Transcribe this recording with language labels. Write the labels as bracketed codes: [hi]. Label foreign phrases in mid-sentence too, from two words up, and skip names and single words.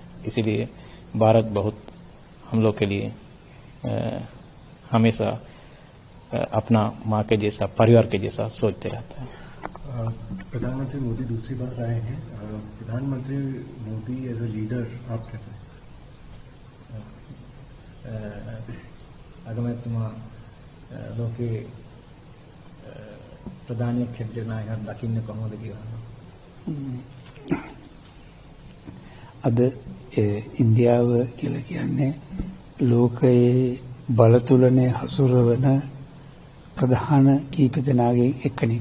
[hi] इसीलिए भारत बहुत हम लोग के लिए हमेशा अपना माँ के जैसा, परिवार के जैसा सोचते रहता है। प्रधानमंत्री मोदी दूसरी बार आए हैं। प्रधानमंत्री मोदी [en] as a leader [hi] आप कैसे? [si] අගමැතිතුමා ලෝකේ ප්‍රධානීය ක්ෂේත්‍ර නායකයන් දකින්නේ කොහොමද කියලා. අද ඉන්දියාව කියලා කියන්නේ ලෝකයේ බලතුලනේ හසුරවන ප්‍රධාන කීප දෙනාගේ එක්කෙනෙක්.